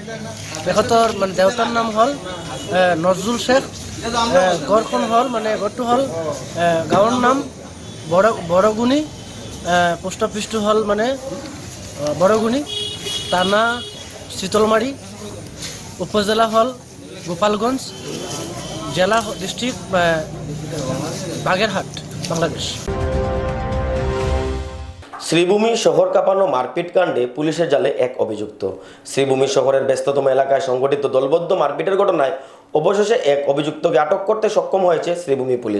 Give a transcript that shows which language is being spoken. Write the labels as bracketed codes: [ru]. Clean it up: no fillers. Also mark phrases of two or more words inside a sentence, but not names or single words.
[as] তেখেতৰ মানে দেউতাৰ নাম হ'ল নজৰুল শেখ। ঘৰটো হ'ল গাঁৱৰ নাম বৰগুনি। [en] post officeটো [as] হ'ল মানে বৰগুনি, থানা চিতলমাৰী, উপজেলা হ'ল গোপালগঞ্জ, জেলা ডিষ্ট্ৰিক্ট বাগেরহাট, বাংলাদেশ। [bn] শ্রীভূমি শহর কাঁপানো মারপিট কাণ্ডে পুলিশের জালে এক অভিযুক্ত। শ্রীভূমি শহরের ব্যস্ততম এলাকায় সংঘটিত দলবদ্ধ মারপিটের ঘটনায় অবশেষে এক অভিযুক্তকে আটক করতে সক্ষম হয়েছে শ্রীভূমি পুলিশ।